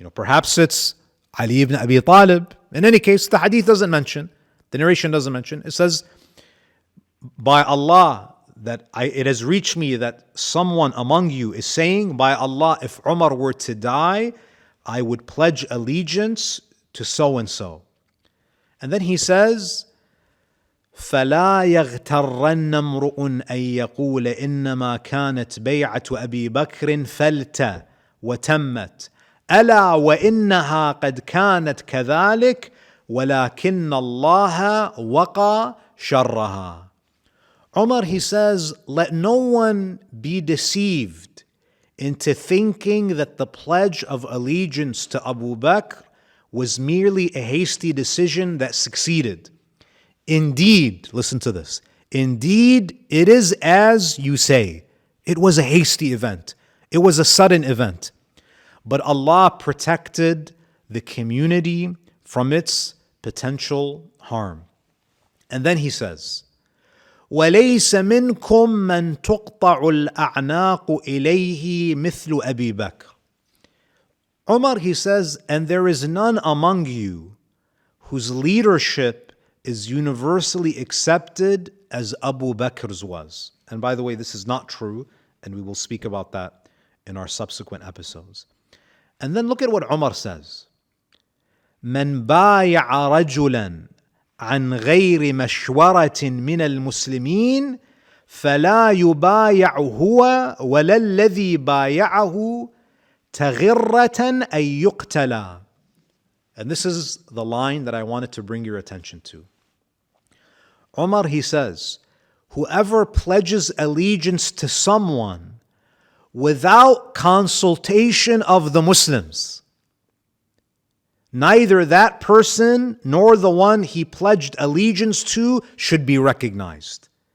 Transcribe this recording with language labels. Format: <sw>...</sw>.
<en>Perhaps it's Ali ibn Abi Talib. In any case, the hadith doesn't mention, the narration doesn't mention. It says, by Allah, that it has reached me that someone among you is saying, by Allah, if Umar were to die, I would pledge allegiance to so-and-so. And then he says,</en> <ar>فَلَا يَغْتَرَّنَّ امْرُؤٌ أَن يَقُولَ إِنَّمَا كَانَتْ بَيْعَةُ أَبِي بَكْرٍ فَلْتَ وَتَمَّتْ أَلَا وَإِنَّهَا قَدْ كَانَتْ كَذَلِكَ وَلَكِنَّ اللَّهَ وَقَى شَرَّهَا.</ar> <en>Umar, he says, let no one be deceived into thinking that the pledge of allegiance to Abu Bakr was merely a hasty decision that succeeded. Indeed, listen to this, indeed it is as you say, it was a hasty event, it was a sudden event, but Allah protected the community from its potential harm. And then he says,</en> <ar>وَلَيْسَ مِنْكُمْ مَنْ تُقْطَعُ الْأَعْنَاقُ إِلَيْهِ مِثْلُ أَبِي بَكْرٍ.</ar> <en>Umar, he says, and there is none among you whose leadership is universally accepted as Abu Bakr's was. And by the way, this is not true, and we will speak about that in our subsequent episodes. And then look at what Umar says.</en> <ar>مَنْ بَايَعَ رَجُلًا عن غير مشورة من المسلمين فلا يبايع هو ولا الذي بايعه تغرة أن يقتلا.</ar> <en>And this is the line that I wanted to bring your attention to. Umar, he says, whoever pledges allegiance to someone without consultation of the Muslims, neither that person nor the one he pledged allegiance to should be recognized.</en>